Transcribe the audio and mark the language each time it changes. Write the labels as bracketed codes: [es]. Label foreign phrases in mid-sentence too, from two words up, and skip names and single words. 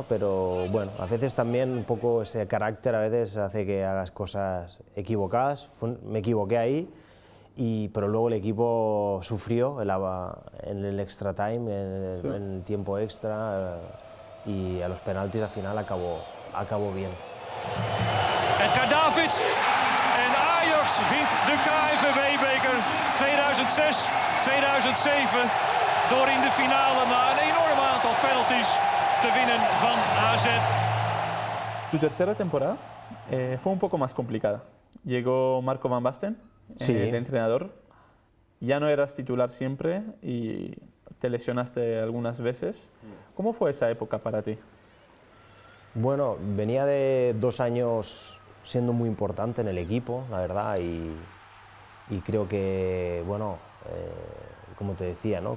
[es] Pero bueno, a veces también un poco ese carácter a veces hace que hagas cosas equivocadas. Me equivoqué ahí, pero luego el equipo sufrió en el [en] extra time, [es] en el tiempo extra, y a los penaltis al final acabó bien. [nl] Edgar Davids en Ajax wint de KNVB-beker 2006-2007 door in de finale na een enorm aantal penalties te winnen van AZ. [es] Tu tercera temporada fue un poco más complicada. Llegó Marco van Basten de entrenador. Ya no eras titular siempre y te lesionaste algunas veces. ¿Cómo fue esa época para ti? Bueno, venía de 2 años siendo muy importante en el equipo, la verdad, y creo que, bueno, como te decía, ¿no?